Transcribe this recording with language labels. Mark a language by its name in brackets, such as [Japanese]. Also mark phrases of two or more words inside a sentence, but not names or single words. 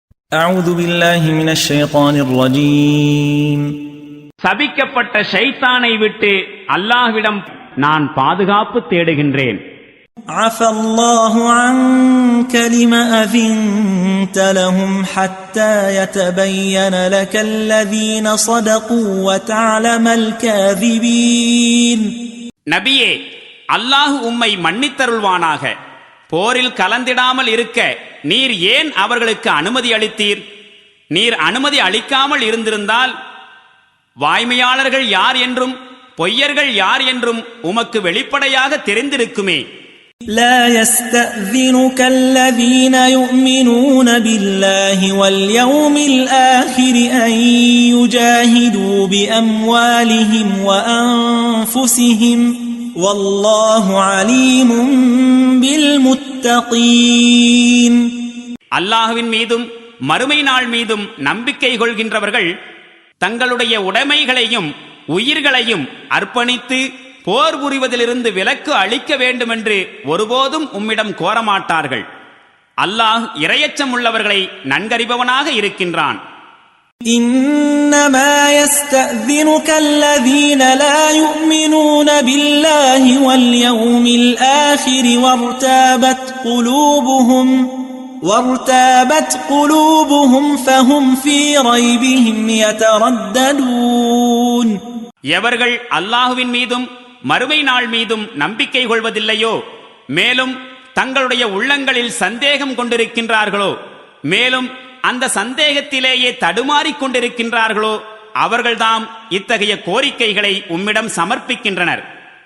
[Arabic] أعوذ بالله من الشيطان الرجيم. [Tamil] சபிக்கப்பட்ட ஷைத்தானை விட்டு அல்லாஹ்விடம் நான் பாதுகாப்பு தேடுகின்றேன். [Arabic] عفى الله عنك لما أذنت لهم حتى يتبين لك الذين صدقوا وتعلم الكاذبين. [Tamil] நபியே, அல்லாஹ் உம்மை மன்னித்தருள்வானாக. போரில் கலந்திடாமல் இருக்க நீர் ஏன் அவர்களுக்கு அனுமதி அளித்தீர்? நீர் அனுமதி அளிக்காமல் இருந்திருந்தால் வாய்மையாளர்கள் யார் என்றும் பொய்யர்கள் யார் என்றும் உமக்கு வெளிப்படையாக தெரிந்திருக்குமே. [Arabic] لا يستأذنك الذين يؤمنون بالله واليوم الآخر أن يجاهدوا بأموالهم وأنفسهم والله عليم بالمتقين. [Tamil] அல்லாஹ்வின் மீதும் மறுமை நாள் மீதும் நம்பிக்கை கொள்கின்றவர்கள் தங்களுடைய உடைமைகளையும் உயிர்களையும் அர்ப்பணித்து போர் புரிவதிலிருந்து விலக்கு அளிக்க வேண்டும் என்று ஒருபோதும் உம்மிடம் கோரமாட்டார்கள். அல்லாஹ் இறையச்சம் உள்ளவர்களை நன்கறிபவனாக இருக்கின்றான். [Arabic] إنما يستأذنك الذين لا يؤمنون بالله واليوم الآخر وارتابت قلوبهم فهم في ريبهم يترددون. [Tamil] எவர்கள் அல்லாஹுவின் மீதும் மறுமை நாள் மீதும் நம்பிக்கை கொள்வதில்லையோ, மேலும் தங்களுடைய உள்ளங்களில் சந்தேகம் கொண்டிருக்கின்றார்களோ, மேலும் அந்த சந்தேகத்திலேயே தடுமாறிக் கொண்டிருக்கின்றார்களோ, அவர்கள்தாம் இத்தகைய கோரிக்கைகளை உம்மிடம் சமர்ப்பிக்கின்றனர்.